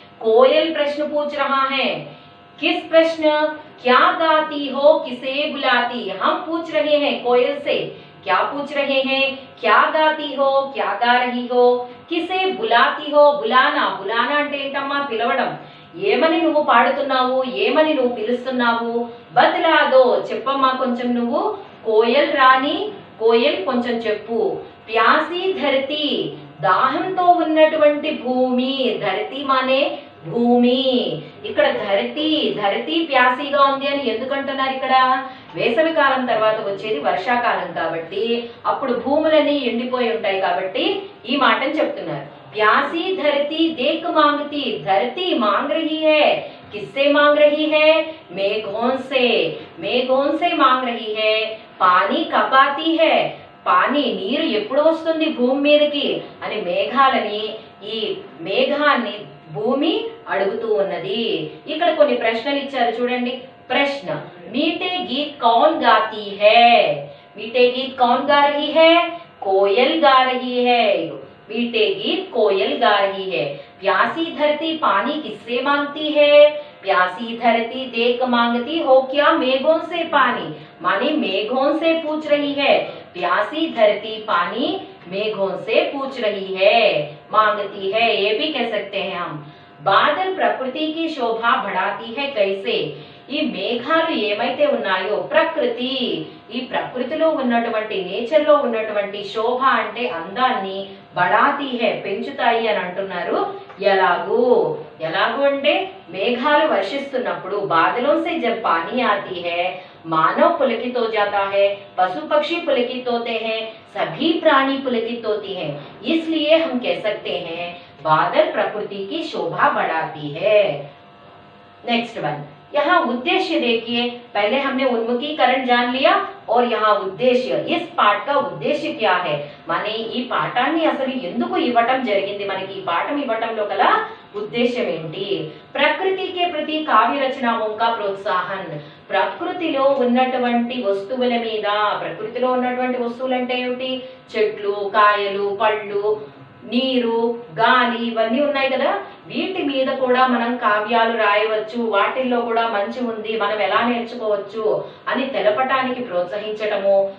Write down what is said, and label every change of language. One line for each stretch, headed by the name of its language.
Hindi: कोयल प्रश्न पूछ रहा है। किस प्रश्न? क्या गाती हो किसे बुलाती। हम पूछ रहे हैं कोयल से, क्या पूछ रहे हैं? क्या गाती हो, क्या गा रही हो, किसे बुलाती हो। बुलाना, बुलाना
Telugu: అంటే ఏంటమ్మా? పిలవడం। ఏమని నువ్వు పాడుతున్నావు, ఏమని నువ్వు పిలుస్తున్నావు?
Hindi: బతలాదో,
Telugu: చెప్పమ్మా కొంచెం నువ్వు। కోయల్ రాణి, కోయల్ కొంచెం చెప్పు।
Hindi: ప్యాసి ధరతి,
Telugu: దాహంతో ఉన్నటువంటి భూమి। ధరతి మానే భూమి। ఇక్కడ ధరతి, ధరతి ప్యాసిగా ఉంది అని ఎందుకంటున్నారు? ఇక్కడ వేసవి కాలం తర్వాత వచ్చేది వర్షాకాలం కాబట్టి అప్పుడు భూములన్నీ ఎండిపోయి ఉంటాయి కాబట్టి ఈ మాటను చెప్తున్నారు।
Hindi: प्यासी धरती देख मांगती, धरती मांग रही है। किससे मांग रही है? मेघों से, मेघों से मांग रही है। पानी कब आती है?
Telugu: पानी నీరు ఎప్పుడు వస్తుంది భూమి మీదకి అని మేఘాలని, ఈ మేఘాన్ని భూమి అడుగుతూ ఉన్నది। ఇక్కడ కొన్ని ప్రశ్నలు ఇచ్చారు చూడండి।
Hindi: प्रश्न, मीठे गीत कौन गाती है? मीठे गीत कौन गा रही है? कोयल गा रही है। मीठे गीत कोयल गा रही है। प्यासी धरती पानी किससे मांगती है? प्यासी धरती देख मांगती हो क्या मेघों से पानी, माने मेघों से पूछ रही है। प्यासी धरती पानी मेघों से पूछ रही है, मांगती है, ये भी कह सकते हैं हम। बादल प्रकृति की शोभा बढ़ाती है कैसे?
Telugu: ఈ మేఘాలు ఏమైతే ఉన్నాయో ప్రకృతి, ఈ ప్రకృతిలో ఉన్నటువంటి నేచర్ లో ఉన్నటువంటి శోభ అంటే అందాన్ని
Hindi: బడాతి హై
Telugu: పెంచుతాయి అని అంటున్నారు। ఎలాగూ, ఎలాగూ అంటే మేఘాలు వర్షిస్తున్నప్పుడు
Hindi: బాదలోं से जब पानी आती है, मानव पुलकित हो जाता है, पशु पक्षी पुलकित होते हैं, सभी प्राणी पुलकित होती हैं। इसलिए हम कह सकते हैं बादल प्रकृति की शोभा बढ़ाती है। नेक्स्ट वन, यहाँ उद्देश्य देखिए, पहले हमने उन्मुखीकरण जान लिया और यहाँ उद्देश्य, इस पाठ का उद्देश्य क्या है, माने
Telugu: ఈ పాఠాన్ని అసలు ఎందుకు ఇవ్వటం జరిగింది, మనకి ఈ పాఠం ఇవ్వటంలో గల ఉద్దేశ్యం ఏంటి. ప్రకృతికి ప్రతి కావ్య రచనాओं का ప్రోత్సాహన్, ప్రకృతిలో ఉన్నటువంటి వస్తువుల మీద, ప్రకృతిలో ఉన్నటువంటి వస్తువులు అంటే ఏమిటి, చెట్లు, కాయలు, పళ్ళు, నీరు, గాలి, ఇవన్నీ ఉన్నాయి కదా, వీటి మీద కూడా మనం కావ్యాలు రాయవచ్చు, వాటిల్లో కూడా మంచి ఉంది, మనం ఎలా నేర్చుకోవచ్చు అని తెలపటానికి ప్రోత్సహించటము.